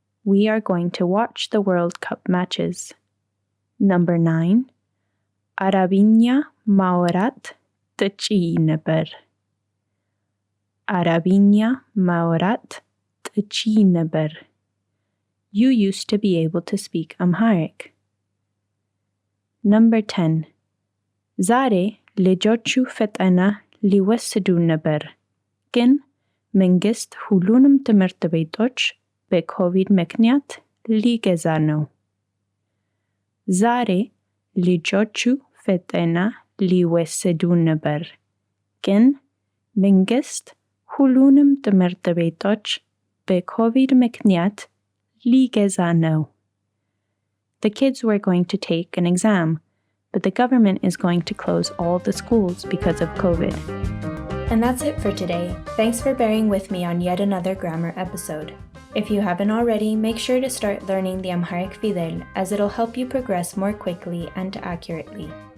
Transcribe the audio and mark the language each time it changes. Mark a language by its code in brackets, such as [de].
[en] We are going to watch the World Cup matches. Number 9. [am] አረብኛ ማውራት ትችይ ነበር. አረብኛ ማውራት ትችይ ነበር. [en] You used to be able to speak Amharic. Number 10. [am] ዛሬ ልጆቹ ፈተና ሊወስዱ ነበር ግን መንግስት ሁሉንም ትምህርት ቤቶች በኮቪድ ምክንያት ሊገዛ ነው. ዛሬ ልጆቹ ፈተና ሊወስዱ ነበር ግን መንግስት ሁሉንም ትምህርት ቤቶች በኮቪድ ምክንያት ሊገዛ ነው. [en] The kids were going to take an exam, but the government is going to close all the schools because of COVID. And that's it for today. Thanks for bearing with me on yet another grammar episode. If you haven't already, make sure to start learning the Amharic Fidel, as it'll help you progress more quickly and accurately.